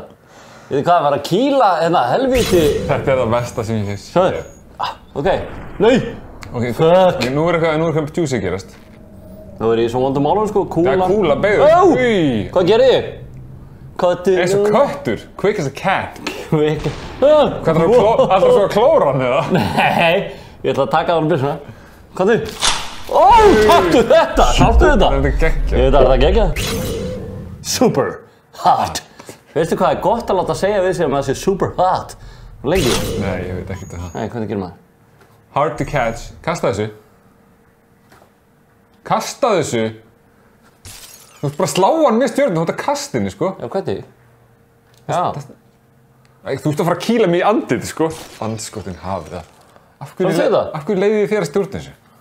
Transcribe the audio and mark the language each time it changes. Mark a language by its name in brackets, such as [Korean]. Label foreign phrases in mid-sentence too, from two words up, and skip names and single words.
[Icelandic] Hvað er að kýla hérna helvíti? Þetta er það besta sem ég finnst. Sjáðu. Ok. Nei! Fuck! Nú er eitthvað juicy að gerast. Nú er ég í svo vondum málum sko. Kúla. Það er kúla, beigðu. Hvað gerir ég? Eins og köttur. [English] Quick as a cat. Quick. [Icelandic] Hvað er það alltaf svo að klóra hann eða? Nei. Ég ætla að taka á hann byssuna. Hvað þið? Taktu þetta! Sáttu þetta? Þetta er geggjað. Ég veit að þetta er geggjað. Superhot. Veistu hvað er gott að láta segja við sig að maður sé superhot? Lengi? Nei, ég veit ekkert það. Nei, hvernig gerir maður? [English] Hard to catch. [Icelandic] Kasta þessu. Kasta þessu. Þú ert bara að slá hann með stjörnum, þú ert að kasta henni, sko. Já, hvernig? Já. Þú ert að fara að kýla mig í andlitið, sko. Andskotinn hafið það. Af hverju leiði þið þér að stjórna þessu?